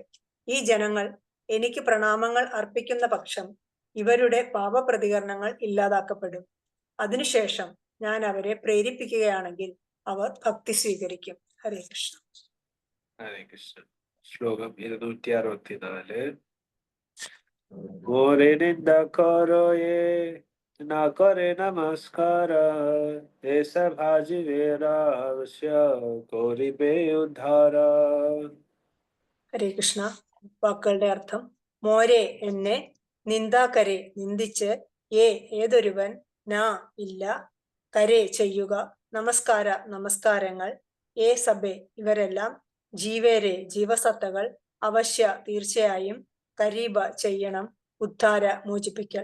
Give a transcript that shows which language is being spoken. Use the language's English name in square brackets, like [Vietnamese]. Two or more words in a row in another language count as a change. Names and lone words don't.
[Malayalam] ഈ ജനങ്ങൾ എനിക്ക് പ്രണാമങ്ങൾ അർപ്പിക്കുന്ന പക്ഷം ഇവരുടെ പാപപ്രതികരണങ്ങൾ ഇല്ലാതാക്കപ്പെടും. അതിനുശേഷം ഞാൻ അവരെ പ്രേരിപ്പിക്കുകയാണെങ്കിൽ അവർ ഭക്തി സ്വീകരിക്കും. ഹരേ കൃഷ്ണ. ഹരേ കൃഷ്ണ. ശ്ലോകം 264. [Bangla] মোরে নিন্দা করে যে না করে নমস্কার, এসব জীবেরে অবশ্য করিবে উদ্ধার. [Malayalam] ഹരേ കൃഷ്ണ. വാക്കുകളുടെ അർത്ഥം: മോരെ എന്നെ, നിന്ദാകരെ നിന്ദിച്ച്, ഏതൊരുവൻ, നാ ഇല്ല, കരെ ചെയ്യുക, നമസ്കാരങ്ങൾ, സബെ ഇവരെല്ലാം, ജീവേരെ ജീവസത്തകൾ, അവശ്യ തീർച്ചയായും, കരീബ ചെയ്യണം, ഉദ്ധാര മോചിപ്പിക്കൽ.